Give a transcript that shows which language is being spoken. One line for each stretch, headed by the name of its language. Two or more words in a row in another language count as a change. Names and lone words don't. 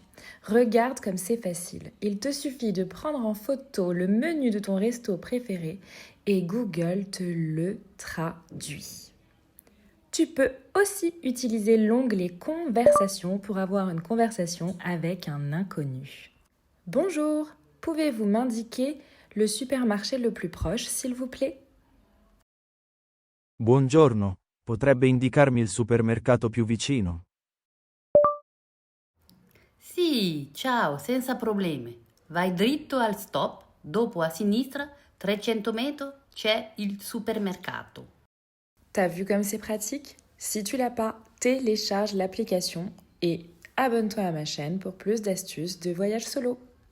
French: Regarde comme c'est facile. Il te suffit de prendre en photo le menu de ton resto préféré et Google te le traduit. Tu peux aussi utiliser l'onglet Conversation pour avoir une conversation avec un inconnu. Bonjour, pouvez-vous m'indiquer le supermarché le plus proche, s'il vous plaît?
Italian: Buongiorno, potrebbe indicarmi il supermercato più vicino? Sì, ciao, senza problemi. Vai dritto al stop, dopo a sinistra, 300 metri, c'è il supermercato.
French: T'as vu comme c'est pratique? Si tu l'as pas, télécharge l'application et abonne-toi à ma chaîne pour plus d'astuces de voyage solo.